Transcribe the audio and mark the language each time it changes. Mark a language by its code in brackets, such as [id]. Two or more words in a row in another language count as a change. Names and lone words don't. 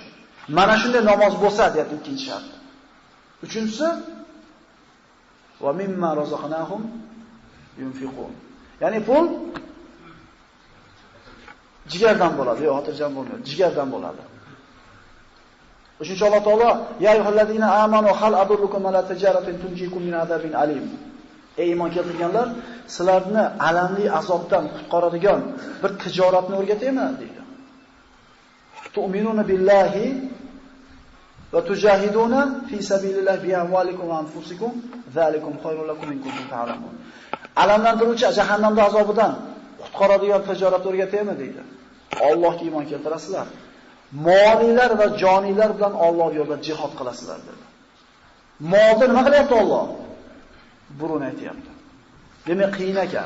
[uz] Mana shunday namoz bo'lsa, deyapti ikkinchi shart. Uchinchisi [ar] ومما رزقناهم ينفقون. [uz] Ya'ni pul jigardan bo'ladi, yo'q, xotirjam bo'lmaydi. Jigardan bo'ladi. Uchinchi Alloh taolo [ar] يا أيها الذين آمنوا هل أدلكم على تجارة تنجيكم من عذاب أليم. [uz] Ey iymon keltirganlar, sizlarni alamli azobdan qutqaradigan bir tijoratni o'rgataymi deydi. [ar] تؤمنون بالله وتجاهدون في سبيل الله بأموالكم وأنفسكم ذلكم خير لكم إن كنتم تعلمون. [uz] Alamlantiruvchi jahannamda azobidan qutqaradigan tijorat o'rgataymi deydi. Allohga iymon keltirasizlar. Molinglar va joninglar bilan Alloh yo'lida jihad qilasizlar dedi. Molni nima qilyapti Alloh? Burun aytayapti. Demak qiyin ekan.